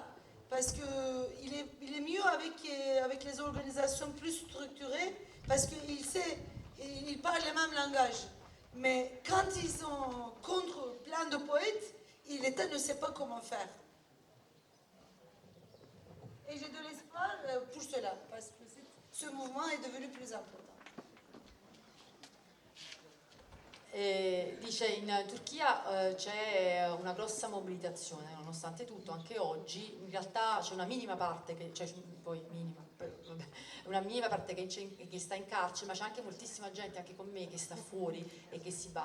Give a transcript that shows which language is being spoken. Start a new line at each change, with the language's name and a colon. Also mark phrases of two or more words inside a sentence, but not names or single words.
French: Parce qu'il est mieux avec les organisations plus structurées, parce qu'il parle le même langage. Mais quand ils sont contre plein de poètes, l'État ne sait pas comment faire. Et j'ai de l'espoir pour cela, parce que ce mouvement est devenu plus important.
Italian: Dice in Turchia c'è una grossa mobilitazione nonostante tutto, anche oggi in realtà c'è una minima parte, poi minima, una minima parte che sta in carcere, ma c'è anche moltissima gente, anche con me, che sta fuori e che si batte.